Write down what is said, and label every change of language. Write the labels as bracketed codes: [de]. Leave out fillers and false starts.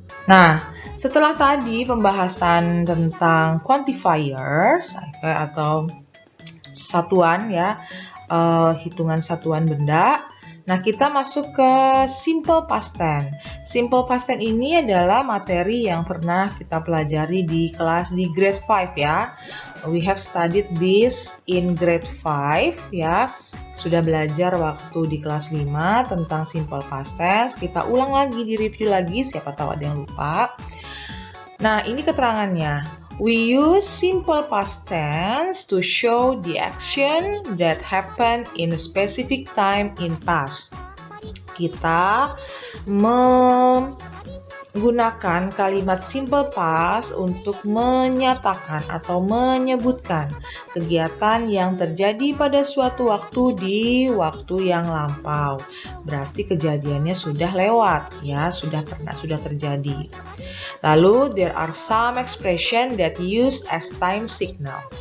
[id] Nah, setelah tadi pembahasan tentang quantifiers atau satuan ya, hitungan satuan benda. Nah, kita masuk ke simple past tense. Simple past tense ini adalah materi yang pernah kita pelajari di kelas di grade 5 ya. [en] We have studied this in grade 5 ya. [id] Sudah belajar waktu di kelas 5 tentang simple past tense. Kita ulang lagi, di-review lagi, siapa tahu ada yang lupa. Nah, ini keterangannya. [en] We use simple past tense to show the action that happened in a specific time in past. [id] Kita menggunakan kalimat simple past untuk menyatakan atau menyebutkan kegiatan yang terjadi pada suatu waktu di waktu yang lampau. Berarti kejadiannya sudah lewat ya, sudah terjadi. Lalu [en] there are some expression that use as time signal.